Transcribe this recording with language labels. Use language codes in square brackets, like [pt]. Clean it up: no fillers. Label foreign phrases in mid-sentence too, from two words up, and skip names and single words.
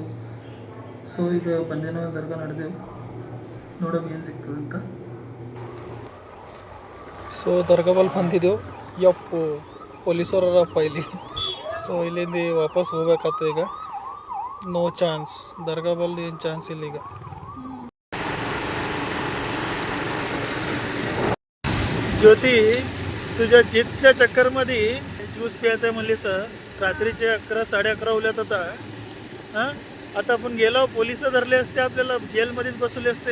[kn] ಸೊ ಈಗ ಬಂದೇನವಾಜ್ ದರ್ಗಾ ನಡೆದೇವು, ನೋಡೋಕೆ ಏನು ಸಿಗ್ತದಂತ. ಸೊ ದರ್ಗಾ ಬಲ್ಲಿ ಬಂದಿದ್ದೆವು. ಯಪ್ಪು, ಪೊಲೀಸರಪ್ಪ ಇಲ್ಲಿ. ಸೊ ಇಲ್ಲಿಂದ ವಾಪಸ್ ಹೋಗ್ಬೇಕಾಗ್ತದೆ ಈಗ. [en] no chance, [kn] ದರ್ಗಾ ಬಲ್ಲಿ ಏನು ಚಾನ್ಸ್ ಇಲ್ಲ ಈಗ. [mr] ज्योती, तुझ्या जितच्या चक्करमध्ये ज्यूस प्यायचा म्हणलीस, रात्रीचे 11 11:30 उल्यात होता. हां, आता आपण गेलो, पोलिस धरले असते, आपल्याला जेलमध्येच बसवले असते.